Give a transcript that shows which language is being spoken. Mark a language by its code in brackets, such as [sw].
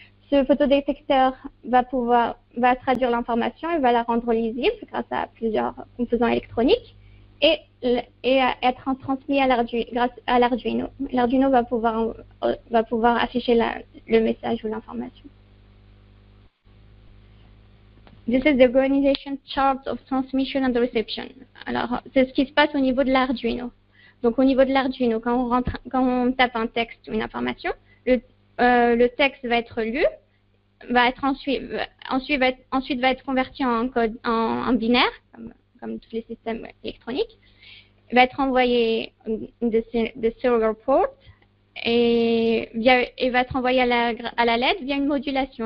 [fr] Ce photodétecteur va traduire l'information et va la rendre lisible grâce à plusieurs composants électroniques et être transmis grâce à l'Arduino. L'Arduino va pouvoir afficher le message ou l'information. [en] This is the organization chart of transmission and reception. [fr] Alors, c'est ce qui se passe au niveau de l'Arduino. Donc, au niveau de l'Arduino, quand on tape un texte ou une information, le texte va être lu, ensuite va être converti en code en binaire, comme tous les systèmes électroniques, va être envoyé de serial port et va être envoyé à la LED via une modulation.